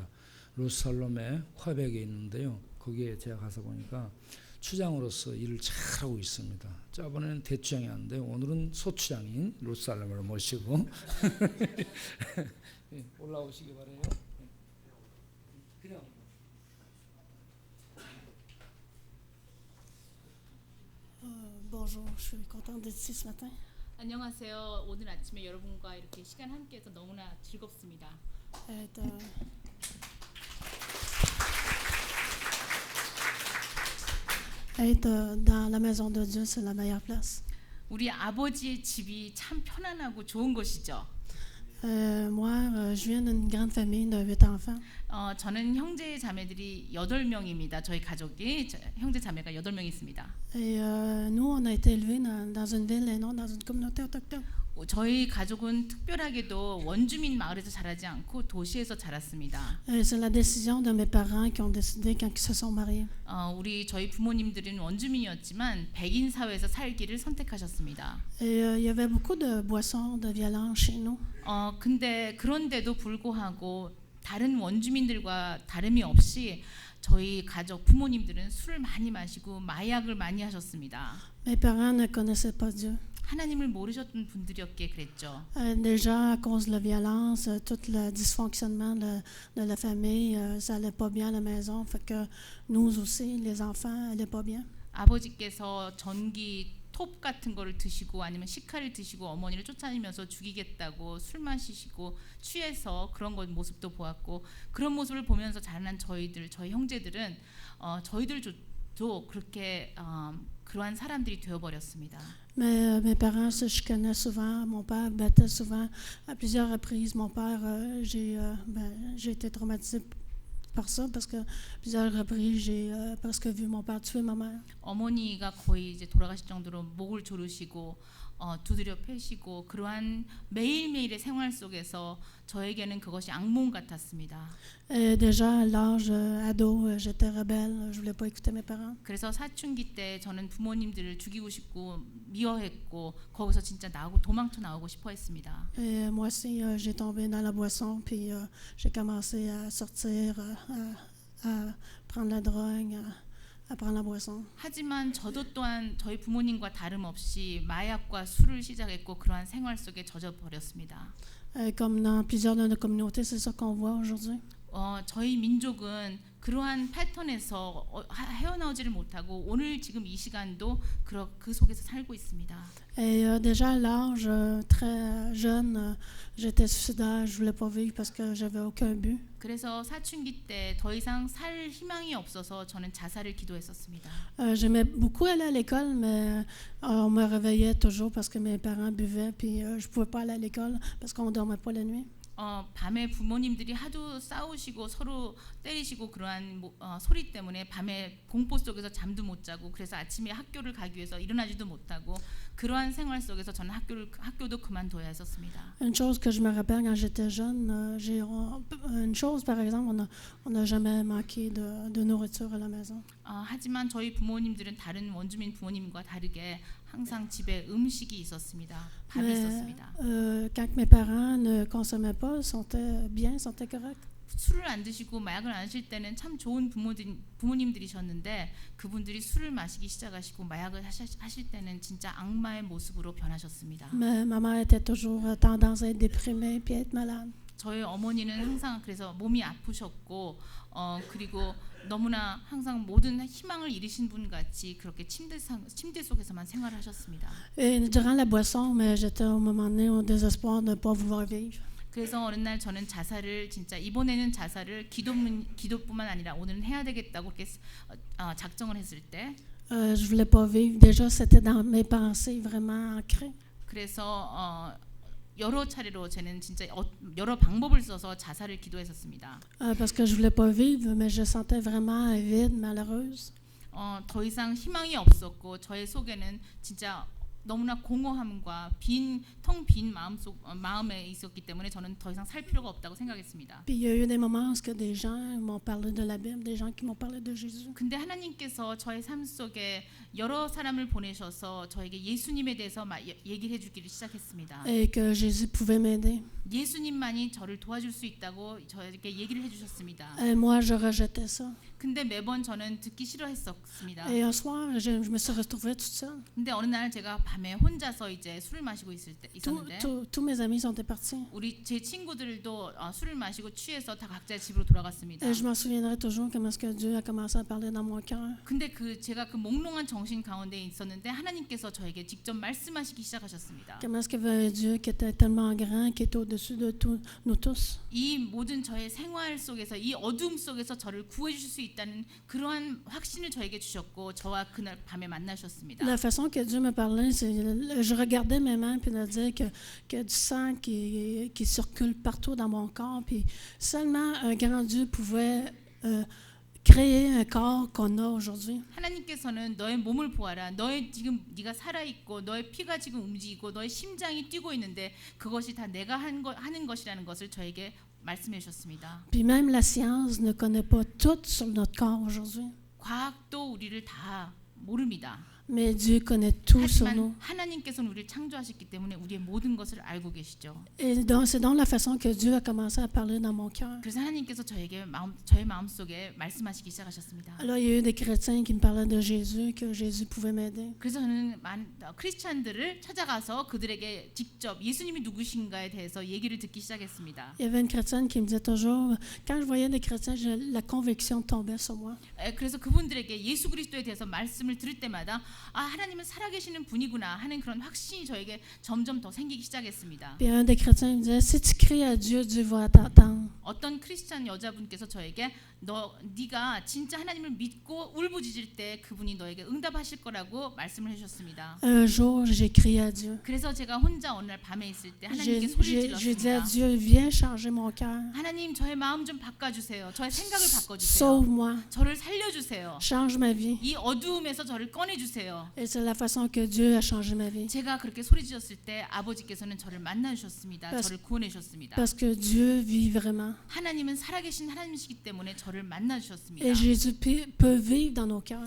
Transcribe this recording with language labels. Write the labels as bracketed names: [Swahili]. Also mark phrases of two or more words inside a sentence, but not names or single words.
[Korean] 루살롬에 화백에 있는데요. 거기에 제가 가서 보니까 추장으로서 일을 잘하고 있습니다. 저번에는 대추장이었는데 오늘은 소추장인 루살롬을 모시고 올라오시기 바라요. 그냥 [French] Bonjour, je suis contente d'être ici ce matin. [Korean] 안녕하세요. 오늘 아침에 여러분과 이렇게 시간 함께해서 너무나 즐겁습니다. [French] Être, dans la maison de Dieu, c'est la meilleure place. [Korean] 우리 아버지의 집이 참 편안하고 좋은 곳이죠. [French] Moi, je viens d'une grande famille de 8 enfants. [Korean] 저는 형제 자매들이 8명입니다. 저희 가족이 형제 자매가 8명 있습니다. [French] Et nous, on a été élevés dans une ville et non dans une communauté autochtone. [Korean] 저희 가족은 특별하게도 원주민 마을에서 자라지 않고 도시에서 자랐습니다. [French] C'est la décision de mes parents qui ont décidé quand ils se sont mariés. [Korean] 저희 부모님들은 원주민이었지만 백인 사회에서 살기를 선택하셨습니다. [French] Et il y avait beaucoup de boissons, de violence chez nous. [Korean] 근데 그런데도 불구하고 다른 원주민들과 다름이 없이 저희 가족 부모님들은 술을 많이 마시고 마약을 많이 하셨습니다. [French] Mes parents ne connaissaient pas Dieu. [Korean] 하나님을 모르셨던 분들이었기에 그랬죠. [French] Déjà, à cause de la violence, tout le dysfonctionnement de la famille, ça allait pas bien à la maison. Fait que nous aussi, les enfants, allaient pas bien. [Korean] 아버지께서 전기 톱 같은 거를 드시고 아니면 시카를 드시고 어머니를 쫓아다니면서 죽이겠다고 술 마시시고 취해서 그런 것 모습도 보았고 그런 모습을 보면서 자란 저희 형제들은 저희들도 그렇게 그러한 사람들이 되어버렸습니다. [French] Mais mes parents se chicanaient souvent. Mon père battait souvent. À plusieurs reprises, mon père, j'ai été traumatisée par ça parce que plusieurs reprises, j'ai presque vu mon père tuer ma mère. [Korean] 어머니가 거의 이제 돌아가실 정도로 목을 조르시고 두드려 패시고 그러한 매일매일의 생활 속에서 저에게는 그것이 악몽 같았습니다. [French] Et déjà à l'âge ado, j'étais rebelle. Je voulais pas écouter mes parents. [Korean] 그래서 사춘기 때 저는 부모님들을 죽이고 싶고 미워했고 거기서 진짜 도망쳐 나오고 싶어 했습니다. [French] Et moi aussi, j'ai tombé dans la boisson, puis j'ai commencé à sortir, à prendre la drogue, à prendre la boisson. [Korean] 하지만 저도 또한 저희 부모님과 다름없이 마약과 술을 시작했고 그러한 생활 속에 젖어 버렸습니다. [French] Comme dans plusieurs de nos communautés, c'est ça qu'on voit aujourd'hui. [Korean] 저희 민족은 그러한 패턴에서 헤어나오지를 못하고 오늘 지금 이 시간도 그 속에서 살고 있습니다. [French] Et déjà à l'âge très jeune, j'étais suicidaire. Je voulais pas vivre parce que j'avais aucun but. [Korean] 그래서 사춘기 때 더 이상 살 희망이 없어서 저는 자살을 기도했었습니다. [French] J'aimais beaucoup aller à l'école, mais on me réveillait toujours parce que mes parents buvaient, puis je pouvais pas aller à l'école parce qu'on dormait pas la nuit. [Korean] 밤에 부모님들이 하도 싸우시고 서로 때리시고 그러한 소리 때문에 밤에 공포 속에서 잠도 못 자고 그래서 아침에 학교를 가기 위해서 일어나지도 못하고 그러한 생활 속에서 저는 학교도 그만둬야 했었습니다. [French] Une chose que je me rappelle quand j'étais jeune, une chose par exemple, on n'a jamais manqué de nourriture à la maison. [Korean] 하지만 저희 부모님들은 다른 원주민 부모님과 다르게 항상 집에 음식이 있었습니다. 밥이 있었습니다. [French] Quand mes parents ne consommaient pas, ils étaient bien, ils étaient corrects. [Korean] 술을 안 드시고 마약을 안 하실 때는 참 좋은 부모님들이셨는데 그분들이 술을 마시기 시작하시고 마약을 하실 때는 진짜 악마의 모습으로 변하셨습니다. [French] Mais ma mère était toujours tendance à être déprimée puis à être malade. [Korean] 저희 어머니는 항상 그래서 몸이 아프셨고 그리고 너무나 항상 모든 희망을 잃으신 분 같이 그렇게 침대 속에서만 생활하셨습니다. [French] Et durant la boisson, mais j'étais au moment donné au désespoir de ne pas vouloir vivre. [Korean] 그래서 어느 날 저는 자살을 진짜 이번에는 자살을 기도뿐만 아니라 오늘은 해야 되겠다고 이렇게 작정을 했을 때 [French] Je voulais pas vivre. Déjà, c'était dans mes pensées vraiment ancrées. [Korean] 그래서 여러 차례로 저는 진짜 여러 방법을 써서 자살을 기도했었습니다. [French] Parce que je voulais pas vivre, mais je sentais vraiment vide, malheureuse. [Korean] 더 이상 희망이 없었고 저의 속에는 진짜 너무나 공허함과 텅 빈 마음에 있었기 때문에 저는 더 이상 살 필요가 없다고 생각했습니다. [French] Puis il y a eu des moments où des gens m'ont parlé de la Bible, des gens qui m'ont parlé de Jésus. [Korean] 근데 하나님께서 저의 삶 속에 여러 사람을 보내셔서 저에게 예수님에 대해서 얘기를 해주기를 시작했습니다. [French] Et que Jésus pouvait m'aider. [Korean] 예수님만이 저를 도와줄 수 있다고 저에게 얘기를 해주셨습니다. [French] Et moi, je rejetais ça. [Korean] 근데 매번 저는 듣기 싫어했었습니다. [French] Et un soir, je me suis retrouvée toute seule. [Korean] 근데 어느 날 제가 밤에 혼자서 이제 술을 마시고 있었는데 [French] Tous mes amis sont partis. [Korean] 우리 제 친구들도 술을 마시고 취해서 다 각자 집으로 돌아갔습니다. [French] Et je m'en souviendrai toujours comment est-ce que Dieu a commencé à parler dans mon cœur. [Korean] 근데 제가 그 몽롱한 정신 가운데 있었는데 하나님께서 저에게 직접 말씀하시기 시작하셨습니다. [French] Comment est-ce qu'il y avait un Dieu qui était tellement grand, qui est au-dessus de nous tous. [Korean] 이 모든 저의 생활 속에서 이 어둠 속에서 저를 구해 주실 수 있다는 그러한 확신을 저에게 주셨고 저와 그날 밤에 만나셨습니다. [French] La façon que Dieu me parlait, c'est je regardais mes mains puis de dire que du sang qui circule partout dans mon corps, puis seulement un grand Dieu pouvait créer un corps qu'on a aujourd'hui. [Korean] 하나님께서는 너의 몸을 보아라. 지금 네가 살아 있고 너의 피가 지금 움직이고 너의 심장이 뛰고 있는데 그것이 다 내가 하는 것이라는 것을 저에게 말씀해 주셨습니다. [French] Puis même la science ne connaît pas tout sur notre corps aujourd'hui. [Korean] 과학도 우리를 다 모릅니다. [French] Mais Dieu connaît tout sur [Korean] 하지만 [French] nous. [Korean] 하나님께서는 우리를 창조하셨기 때문에 우리의 모든 것을 알고 계시죠. [French] Et donc, c'est donc la façon que Dieu a commencé à parler dans mon cœur. [Korean] 그래서 하나님께서 저의 마음 속에 말씀하시기 시작하셨습니다. [French] Alors, il y a eu des chrétiens qui me parlaient de Jésus, que Jésus pouvait m'aider. [Korean] 그래서 저는 크리스찬들을 찾아가서 그들에게 직접 예수님이 누구신가에 대해서 얘기를 듣기 시작했습니다. [French] Il y avait une chrétienne qui me disait toujours, quand je voyais des chrétiens, la conviction tombait sur moi. [Korean] 그래서 그분들에게 예수 그리스도에 대해서 말씀을 들을 때마다 하나님은 살아계시는 분이구나 하는 그런 확신이 저에게 점점 더 생기기 시작했습니다. [French] Puis un des chrétiens me disait, si tu cries à Dieu, Dieu va t'entendre. [Korean] 어떤 크리스찬 여자분께서 저에게 네가 진짜 하나님을 믿고 울부짖을 때 그분이 너에게 응답하실 거라고 말씀을 해주셨습니다. [French] Un jour, j'ai crié à Dieu. [Korean] 그래서 제가 혼자 어느 날 밤에 있을 때 하나님께 소리를 [French] J'ai dit à [Korean] 질렀습니다. [French] Dieu, viens changer mon cœur. [Korean] 하나님 저의 마음 좀 바꿔주세요. 저의 생각을 바꿔주세요. [French] Sauve-moi. [Korean] 저를 살려주세요. [French] Change ma vie. [Korean] 이 어두움에서 저를 꺼내주세요. [French] Et c'est la façon que Dieu a changé ma vie. [Korean] 제가 그렇게 소리 지었을 때 아버지께서는 저를 만나주셨습니다. 저를 구원해 주셨습니다. [French] Parce que Dieu vit vraiment. [Korean] 하나님은 살아계신 하나님이시기 때문에 저를 만나주셨습니다. [French] Et Jésus peut vivre dans nos cœurs.